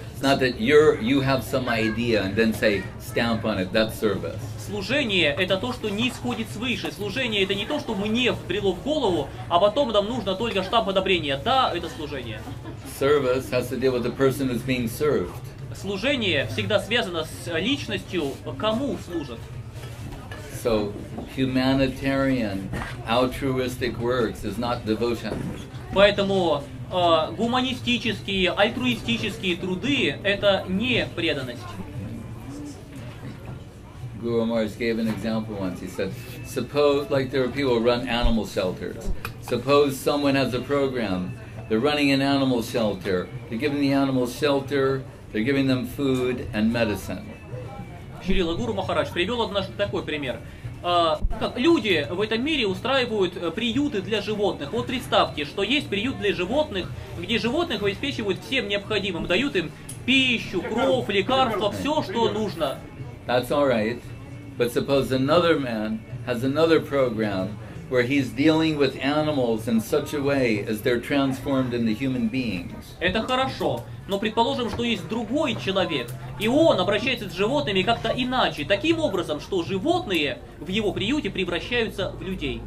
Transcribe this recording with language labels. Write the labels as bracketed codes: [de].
[en] It's not that you have some idea and then say stamp on it. That's service. [ru] Служение – это то, что не исходит свыше. Служение – это не то, что мне вбрело в голову, а потом нам нужно только штамп одобрения. Да, это служение. [en] Service has to deal with the person who's being served. [ru] Служение всегда связано с личностью, кому служат. [en] So, humanitarian, altruistic works is not devotion. [ru] Поэтому гуманистические, альтруистические труды – это не преданность. [en] Guru Maharaj gave an example once. He said, suppose, like there are people who run animal shelters. Suppose someone has a program. They're running an animal shelter. They're giving the animals shelter. They're giving them food and medicine. [ru] Шрила Гуру Махарадж привел однажды такой пример. Как люди в этом мире устраивают приюты для животных. Вот представьте, что есть приют для животных, где животных обеспечивают всем необходимым, дают им пищу, кров, лекарства, все, что нужно. [en] That's all right. But suppose another man has another program where he's dealing with animals in such a way as they're transformed into human beings. [ru] Это хорошо, но предположим, что есть другой человек, и он обращается с животными как-то иначе, таким образом, что животные в его приюте превращаются в людей.